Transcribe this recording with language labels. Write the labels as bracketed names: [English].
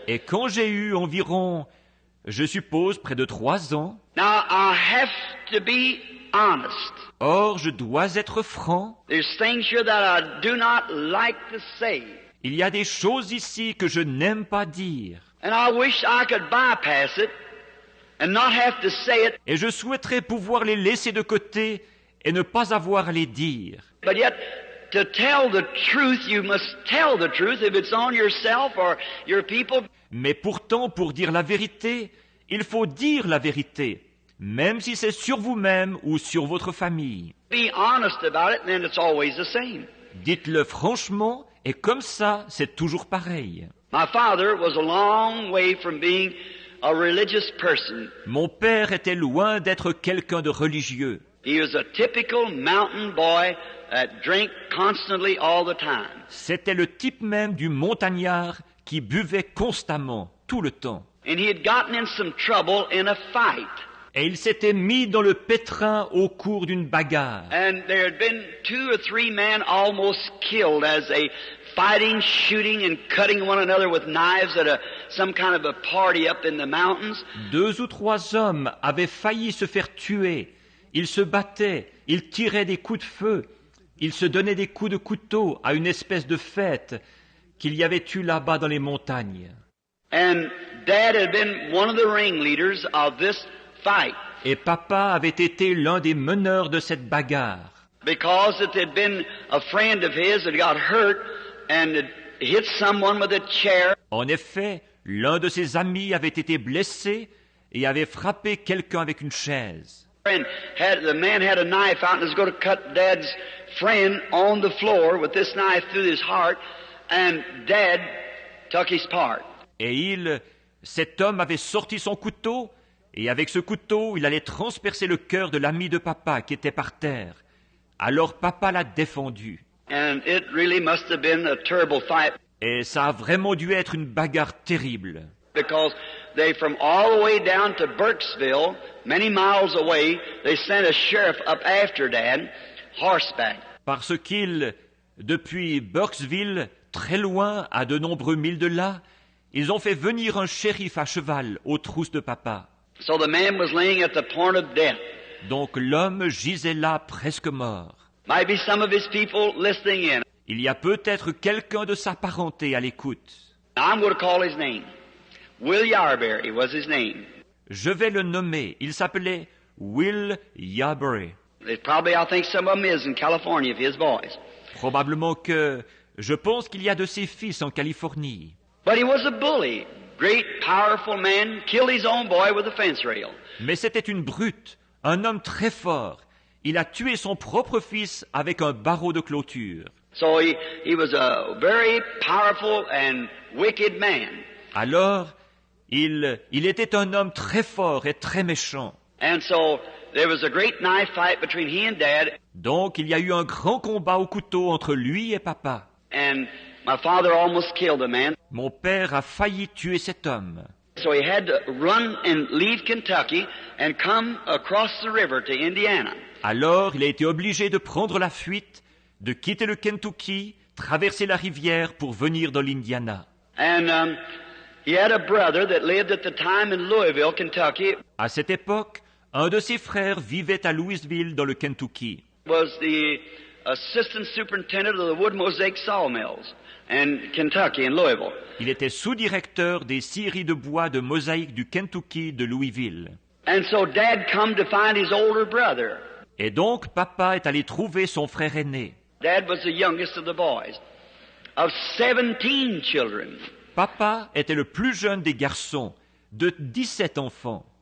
[French] Et quand j'ai eu environ, je suppose, près de 3 ans, [English] now I have to be honest. [French] or je dois être franc, [English] There's things here that I do not like to say. [French] il y a des choses ici que je n'aime pas dire. [English] And I wish I could bypass it and not have to say it. [French] Et je souhaiterais pouvoir les laisser de côté et ne pas avoir à les dire. [English] But yet, to tell the truth, you must tell the truth if it's on yourself or your people. [French] Mais pourtant, pour dire la vérité, il faut dire la vérité, même si c'est sur vous-même ou sur votre famille. [English] Be honest about it, and then it's always the same. [French] Dites-le franchement, et comme ça, c'est toujours pareil. [English] My father was a long way from being a religious person. [French] Mon père était loin d'être quelqu'un de religieux. [English] He was a typical mountain boy that drank constantly all the time. [French] C'était le type même du montagnard qui buvait constamment, tout le temps. [English] And he had gotten in some trouble in a fight. [French] Et il s'était mis dans le pétrin au cours d'une bagarre. [English] And there had been 2 or 3 men almost killed as they fighting, shooting, and cutting one another with knives at some kind of a party up in the mountains. [French] 2 ou 3 hommes avaient failli se faire tuer. Ils se battaient, ils tiraient des coups de feu, ils se donnaient des coups de couteau à une espèce de fête qu'il y avait eu là-bas dans les montagnes. [English] And Dad had been one of the ringleaders of this fight. [French] Et papa avait été l'un des meneurs de cette bagarre. [English] Because it had been a friend of his that got hurt and had hit someone with a chair. [French] En effet, l'un de ses amis avait été blessé et avait frappé quelqu'un avec une chaise. [English] And the man had a knife out and was going to cut Dad's friend on the floor with this knife through his heart, and Dad took his part. [French] Et cet homme avait sorti son couteau, et avec ce couteau, il allait transpercer le cœur de l'ami de papa qui était par terre. Alors papa l'a défendu. [English] And it really must have been a terrible fight. [French] Et ça a vraiment dû être une bagarre terrible. [English] Because they, from all the way down to Burkesville, many miles away, they sent a sheriff up after Dad, horseback. [French] Parce depuis Burkesville, très loin, à de nombreux milles de là, ils ont fait venir un shérif à cheval aux trousses de papa. [English] So the man was laying at the point of death. [French] Donc l'homme gisait là presque mort. [English] Might be some of his people listening in. [French] Il y a peut-être quelqu'un de sa parenté à l'écoute. [English] I'm going to call his name. Will Yarberry was his name. [French] Je vais le nommer. Il s'appelait Will Yarberry. [English] There's probably, I think, some of them is in California of his boys. [French] Probablement que je pense qu'il y a de ses fils en Californie. [English] But he was a bully. Great, powerful man. Killed his own boy with a fence rail. [French] Mais c'était une brute, un homme très fort. Il a tué son propre fils avec un barreau de clôture. [English] So he was a very powerful and wicked man. [French] Alors, il était un homme très fort et très méchant. [English] And so there was a great knife fight between he and Dad. [French] Donc, il y a eu un grand combat au couteau entre lui et papa. [English] And my father almost killed the man. [French] Mon père a failli tuer cet homme. [English] So he had to run and leave Kentucky and come across the river to Indiana. [French] Alors, il a été obligé de prendre la fuite, de quitter le Kentucky, traverser la rivière pour venir dans l'Indiana. [English] And he had a brother that lived at the time in Louisville, Kentucky. [French] À cette époque, un de ses frères vivait à Louisville dans le Kentucky. [English] Was the assistant superintendent of the wood mosaic sawmills in Kentucky, in Louisville. [French] Il était sous-directeur des scieries de bois de mosaïque du Kentucky de Louisville. [English] And so Dad come to find his older brother. [French] Et donc, papa est allé trouver son frère aîné. [English] Dad was the youngest of the boys, of 17 children. [French] Papa était le plus jeune des garçons, de 17 enfants.